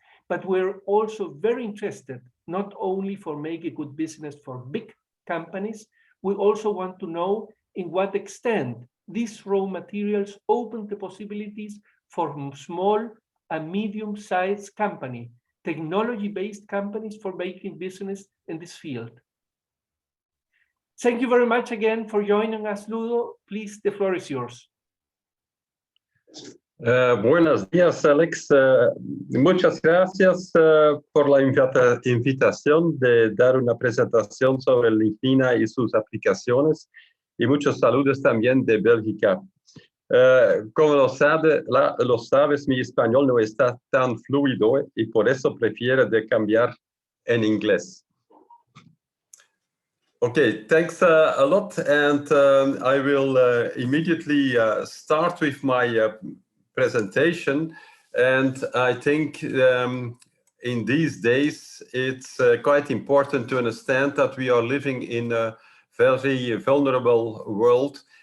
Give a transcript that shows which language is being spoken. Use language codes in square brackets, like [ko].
[en] But we're also very interested, not only for making good business for big companies, we also want to know in what extent these raw materials open the possibilities for small and medium-sized company, technology-based companies for making business in this field. Thank you very much again for joining us, Ludo. Please, the floor is yours. [es] Buenos días, Alex. Muchas gracias por la invitación de dar una presentación sobre lignina y sus aplicaciones, y muchos saludos también de Bélgica. Como lo sabes, mi español no está tan fluido y por eso prefiero de cambiar en inglés. [en] Okay, thanks a lot, and I will immediately start with my presentation. And I think in these days, it's quite important to understand that we are living in a very vulnerable world.